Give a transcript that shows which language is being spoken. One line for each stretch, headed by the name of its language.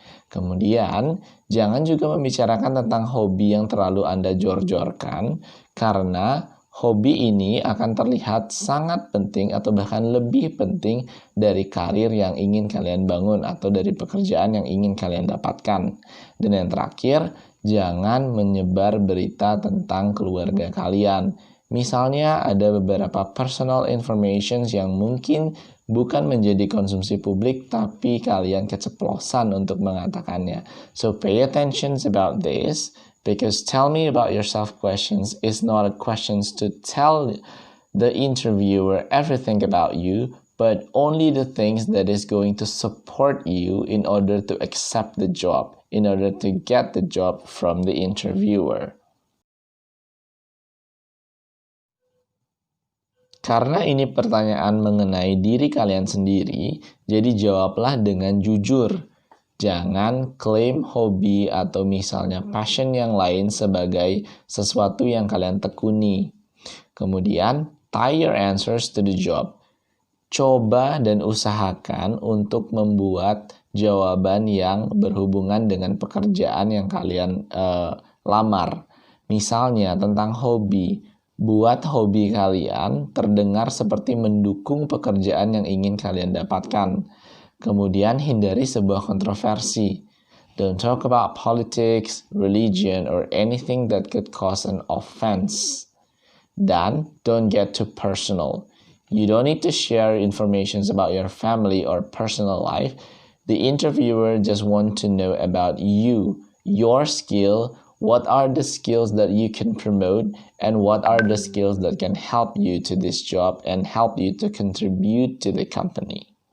Indonesian: Kemudian, jangan juga membicarakan tentang hobi yang terlalu Anda jor-jorkan, karena hobi ini akan terlihat sangat penting atau bahkan lebih penting dari karir yang ingin kalian bangun atau dari pekerjaan yang ingin kalian dapatkan. Dan yang terakhir, jangan menyebar berita tentang keluarga kalian. Misalnya ada beberapa personal information yang mungkin bukan menjadi konsumsi publik tapi kalian keceplosan untuk mengatakannya.
English: So pay attention about this. Because tell me about yourself questions is not a questions to tell the interviewer everything about you, but only the things that is going to support you in order to accept the job, in order to get the job from the interviewer.
Indonesian: Karena ini pertanyaan mengenai diri kalian sendiri, jadi jawablah dengan jujur. Jangan klaim hobi atau misalnya passion yang lain sebagai sesuatu yang kalian tekuni. Kemudian,
English: tie your answers to the job.
Indonesian: Coba dan usahakan untuk membuat jawaban yang berhubungan dengan pekerjaan yang kalian lamar. Misalnya tentang hobi. Buat hobi kalian terdengar seperti mendukung pekerjaan yang ingin kalian dapatkan. Kemudian hindari sebuah kontroversi.
English: Don't talk about politics, religion, or anything that could cause an offense.
Indonesian: Dan
English: don't get too personal. You don't need to share information about your family or personal life. The interviewer just want to know about you, your skill, what are the skills that you can promote, and what are the skills that can help you to this job and help you to contribute to the company.